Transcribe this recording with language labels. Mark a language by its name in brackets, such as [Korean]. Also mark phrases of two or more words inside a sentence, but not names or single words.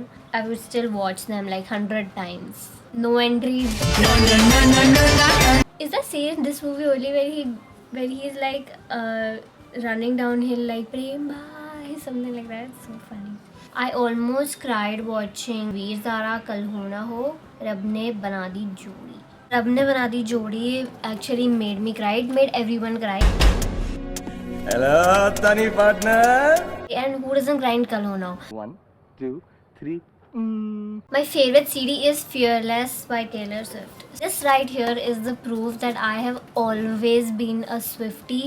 [English] I would still watch them like 100 times. No Entries. Is that scene in this movie only where he's like running downhill like Prem Bhai, something like that? It's so funny. I almost cried watching Veer Zara Kal Ho Na Ho, Rab Ne Bana Di Jodi. Rab Ne Bana Di Jodi actually made me cry. It made everyone cry. Hello, Tani partner. And who doesn't cry in Kal Ho Na Ho? 1, 2, 3. My favorite CD is Fearless by Taylor Swift. This right here is the proof that I have always been a Swiftie.